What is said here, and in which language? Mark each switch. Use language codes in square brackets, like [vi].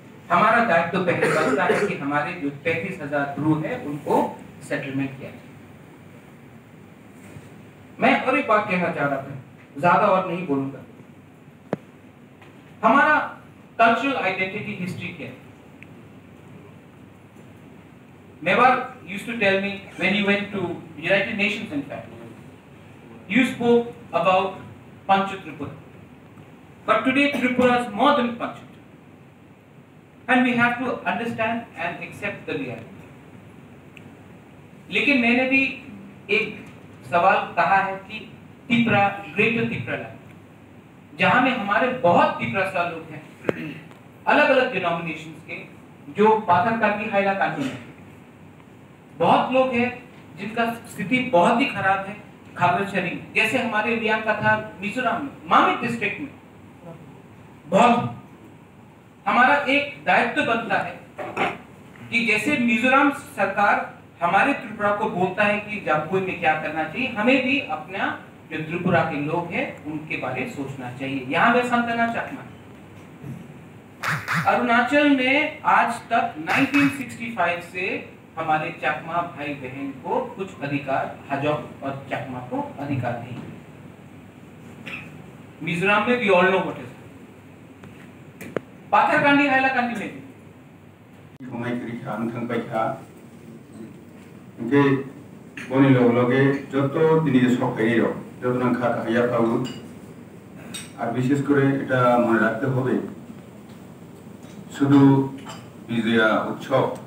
[hi] हमारा दायित्व तो पहले बनता है कि हमारे जो 35,000 ब्रू है उनको सेटलमेंट किया जाए। मैं और एक बात कहना चाह रहा था, ज्यादा और नहीं बोलूंगा। हमारा कल्चरल आइडेंटिटी हिस्ट्री क्या है? [en] Mewar used to tell me when you went to United Nations, in fact, you spoke about Pancha Tripura. But today Tripura is more than Pancha. And we have to understand and accept the reality. [hi] लेकिन मैंने भी एक सवाल कहा है कि Tripura, greater Tripura land, जहां में हमारे बहुत त्रिपुरा लोग हैं, अलग अलग डिनोमिनेशंस के, जो पाथरकांडी, हाइलाकांडी में बहुत लोग हैं जिनका स्थिति बहुत ही खराब है। खागरचरी, जैसे हमारे रियाम का था मिजोरम में, मामिक डिस्ट्रिक्ट में बहुत। हमारा एक दायित्व बनता है कि जैसे मिजोरम सरकार हमारे त्रिपुरा को बोलता है कि जापुई में क्या करना चाहिए, हमें भी अपना जो त्रिपुरा के लोग हैं उनके बारे में सोचना चाहिए। यहाँ मैं संतना चकमा, अरुणाचल में आज तक 1965 से हमारे चकमा भाई बहन को कुछ अधिकार, हाजोंग और चकमा को अधिकार नहीं है। मिजोरम में भी [en] all know what is, [hi] पाथरकांडी, हाइलाकांडी में भी घुमाई करी खान थंग पाई खा उनके बोनी लोगे जो तो दिनी सब कहीं रो जो तो नंखा कहिया पाऊ और विशेष करे [bn] এটা মনে রাখতে হবে শুধু বিজয়া উৎসব